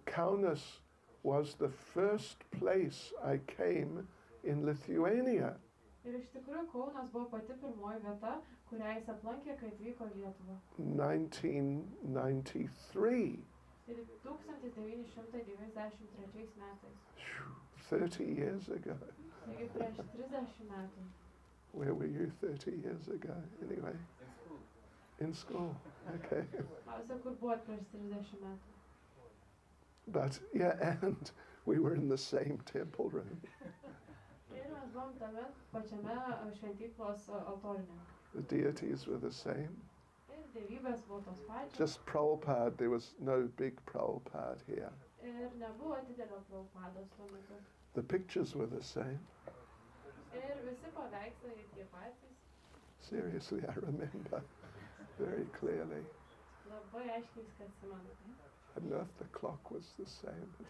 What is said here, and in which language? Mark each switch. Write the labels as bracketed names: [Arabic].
[English] Kaunas was the first place I came in Lithuania. [Lithuanian] Ir iš tikrųjų Kaunas buvo pati pirmoji vieta, kurią jis aplankė, kai atvyko į Lietuvą. [English] 1993. [Lithuanian] Ir 1993 metais. [English] 30 years ago. [Lithuanian] Taigi prieš 30 metų. [English] Where were you 30 years ago? Anyway. In school. Okay. [Lithuanian] Klausia, kur buvot prieš 30 metų. [English] But yeah, and we were in the same temple room. [Lithuanian] Ir mes buvom tame pačiame šventyklos altorine. [English] The deities were the same. [Lithuanian] Ir dievybės buvo tos pačios. [English] Just Prabhupada, there was no big Prabhupada here. [Lithuanian] Ir nebuvo didelio Prabhupados tuo metu. [English] The pictures were the same. [Lithuanian] Ir visi paveikslai tie patys. [English] Seriously, I remember very clearly. [Lithuanian] Labai aiškiai viską atsimenu. [English] I don't know if the clock was the same.